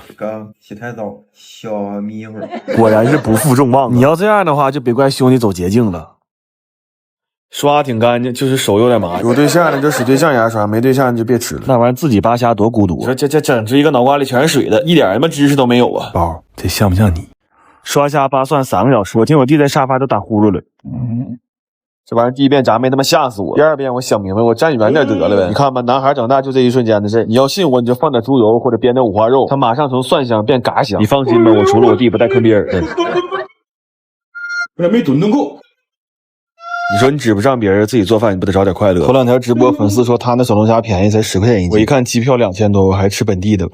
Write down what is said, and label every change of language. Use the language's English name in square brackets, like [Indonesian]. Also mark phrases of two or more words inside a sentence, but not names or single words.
[Chinese] 刚洗太澡，小迷糊，果然是不负众望。你要这样的话，就别怪兄弟走捷徑了。刷挺干净，就是手有点麻。有对象的就使对象牙刷，没对象就别吃了。那玩意儿自己扒虾多孤独。你说这整出一个脑瓜里全是水的，一点他媽知識都沒有啊！寶，這像不像你？刷蝦扒蒜3個小時，我聽我弟在沙發都打呼嚕了。這玩意兒第一遍炸沒他媽嚇死我，第二遍我想明白，我站遠點得了唄。你看吧，男孩長大就這一瞬間的事。你要信我，你就放點豬油或者煸點五花肉，它馬上從蒜香變嘎香。你放心吧，我除了我弟不帶坑別人的。我咋沒蹲夠？你說你指不上別人，自己做飯你不得找點快樂？頭2天直播，粉絲說他那小龍蝦便宜，才10塊錢1斤。我一看機票2000多，我還吃本地的。